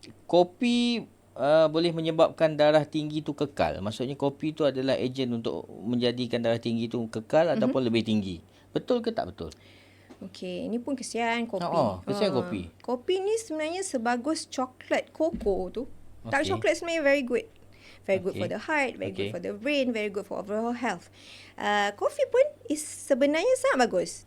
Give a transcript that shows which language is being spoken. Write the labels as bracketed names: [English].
[Malay] Kopi boleh menyebabkan darah tinggi tu kekal. Maksudnya kopi tu adalah ejen untuk menjadikan darah tinggi tu kekal ataupun lebih tinggi. Betul ke tak betul? Okey, ini pun kesian kopi. Kesian kopi. Kopi ni sebenarnya sebagus coklat koko tu. [English] Dark chocolate sebenarnya very good. Very good for the heart, very good for the brain, very good for overall health. [Malay] Kopi pun sebenarnya sangat bagus.